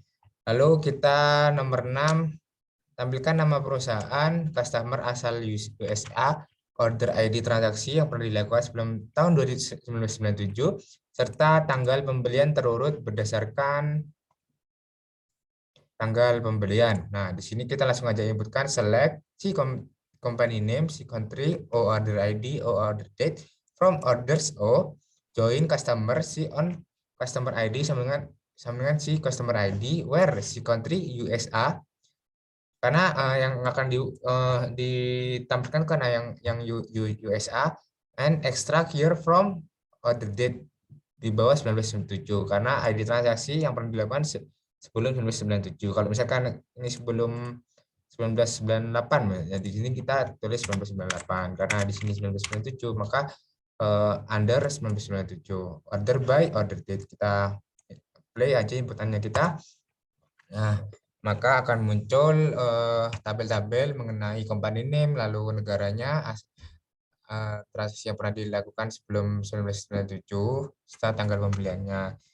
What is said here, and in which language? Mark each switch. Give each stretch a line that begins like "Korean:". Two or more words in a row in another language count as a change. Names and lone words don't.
Indonesian: Lalu kita nomor 6, tampilkan nama perusahaan, customer asal USA,
English: order ID
Indonesian: transaksi yang pernah dilakukan sebelum tahun 1997, serta tanggal pembelian terurut berdasarkan tanggal pembelian. Nah, di sini kita langsung aja inputkan
English: select si company name, si country, O order ID, O order date, from orders O, join customer, si on customer ID
Indonesian: sama dengan si
English: customer ID, where si country USA,
Indonesian: karena yang akan ditampilkan karena yang USA,
English: and extract year from order date
Indonesian: di bawah 1997 karena ID transaksi yang pernah dilakukan sebelum 1997. Kalau misalkan ini sebelum 1998, ya di sini kita tulis 1998 karena di sini 1997, maka under 1997.
English: Order by order date,
Indonesian: kita play aja inputannya kita. Nah, maka akan muncul tabel-tabel mengenai
English: company name,
Indonesian: lalu negaranya, transaksi yang pernah dilakukan sebelum 1997 serta tanggal pembeliannya.